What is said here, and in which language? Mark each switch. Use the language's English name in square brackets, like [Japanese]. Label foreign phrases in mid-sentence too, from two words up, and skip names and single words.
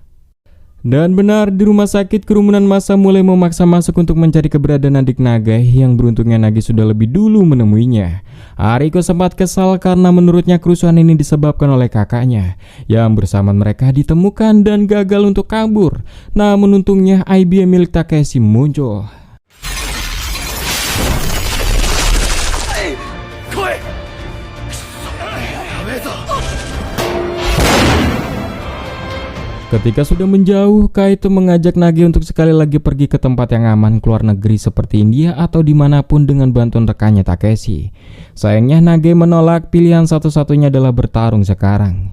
[Indonesian] Dan benar, di rumah sakit kerumunan massa mulai memaksa masuk untuk mencari keberadaan adik Nagai, yang beruntungnya Nage sudah lebih dulu menemuinya. Ariko sempat kesal karena menurutnya kerusuhan ini disebabkan oleh kakaknya, yang bersama mereka ditemukan dan gagal untuk kabur. Namun untungnya IBM milik Takeshi muncul. [Japanese] 来い。やべえぞ。 [Indonesian] Ketika sudah menjauh, Kaito mengajak Nage untuk sekali lagi pergi ke tempat yang aman keluar negeri seperti India atau dimanapun dengan bantuan rekannya Takeshi. Sayangnya Nage menolak, pilihan satu-satunya adalah bertarung sekarang.